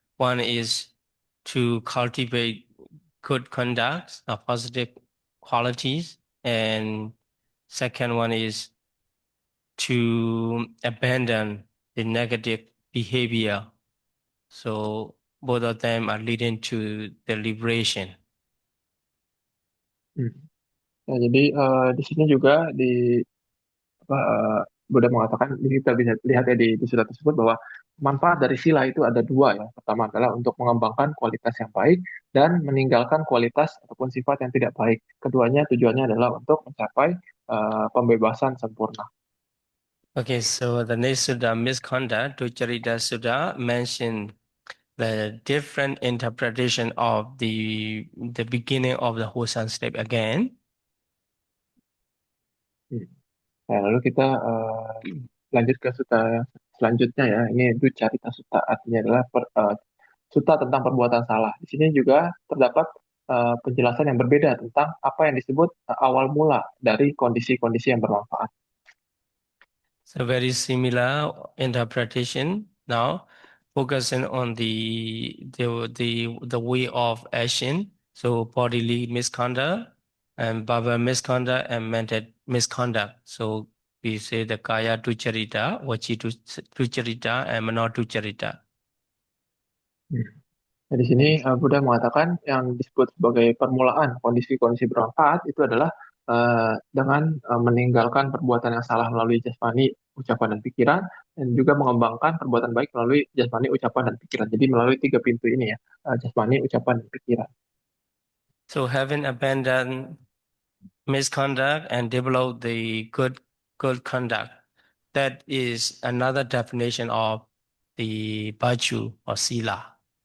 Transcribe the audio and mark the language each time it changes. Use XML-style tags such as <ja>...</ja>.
<en>One is to cultivate good conduct, positive qualities, and second one is to abandon the negative behavior. So both of them are leading to the liberation. Hmm.</en> <id>Ya, jadi di sini juga apa, Buddha mengatakan, kita bisa lihat ya di sila tersebut bahwa manfaat dari sila itu ada dua ya. Pertama adalah untuk mengembangkan kualitas yang baik dan meninggalkan kualitas ataupun sifat yang tidak baik. Keduanya tujuannya adalah untuk mencapai pembebasan sempurna.</id> <en>Okay, so the next Sutta, misconduct, Ducharita Sutta, mention the different interpretation of the beginning of the wholesome step again. Hmm.</en> <id>Nah, lalu kita lanjut ke sutta selanjutnya ya. Ini itu carita sutta, artinya adalah sutta tentang perbuatan salah. Di sini juga terdapat penjelasan yang berbeda tentang apa yang disebut awal mula dari kondisi-kondisi yang bermanfaat.</id> <en>So very similar interpretation now, focusing on the way of action. So bodily misconduct and verbal misconduct and mental misconduct. So we say the kaya ducharita, vachi ducharita, and mano ducharita. Hmm.</en> <id>Nah, di sini Buddha mengatakan yang disebut sebagai permulaan kondisi-kondisi bermanfaat itu adalah dengan meninggalkan perbuatan yang salah melalui jasmani, ucapan, dan pikiran, dan juga mengembangkan perbuatan baik melalui jasmani, ucapan, dan pikiran. Jadi melalui tiga pintu ini ya, jasmani, ucapan, dan pikiran.</id> <en>So having abandoned misconduct and develop the good conduct. That is another definition of the virtue or sila.</en>